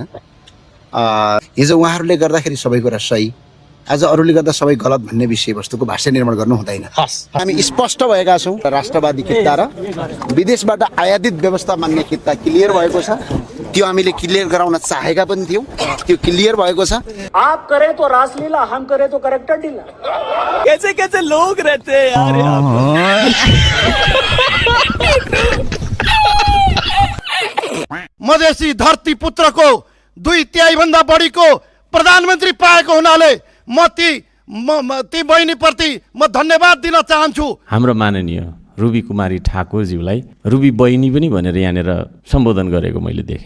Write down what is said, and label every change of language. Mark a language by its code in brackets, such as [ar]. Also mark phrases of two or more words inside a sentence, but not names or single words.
[ne] हिजो उहाँहरूले गर्दाखेरि सबै कुरा सही, आज अरूले गर्दा सबै गलत भन्ने विषयवस्तुको भाष्य निर्माण गर्नु हुँदैन। हामी स्पष्ट भएका छौँ। राष्ट्रवादी किता र विदेशबाट आयातित व्यवस्था मान्ने किता क्लियर भएको छ। त्यो हामीले क्लियर गराउन चाहेका पनि थियौँ, त्यो क्लियर भएको छ। [hi] आप करे तो रासलीला, हम करे तो करेक्टर ढीला। कैसे कैसे लोग रहते हैं यार। [ne] मधेसी धरती पुत्रको 2/3 भन्दा बढीको प्रधानमन्त्री पाएको हुनाले ती बहिनीप्रति म धन्यवाद दिन चाहन्छु। हाम्रो माननीय रुबी कुमारी ठाकुरज्यूलाई रुबी बहिनी पनि भनेर यहाँनिर सम्बोधन गरेको मैले देखेँ।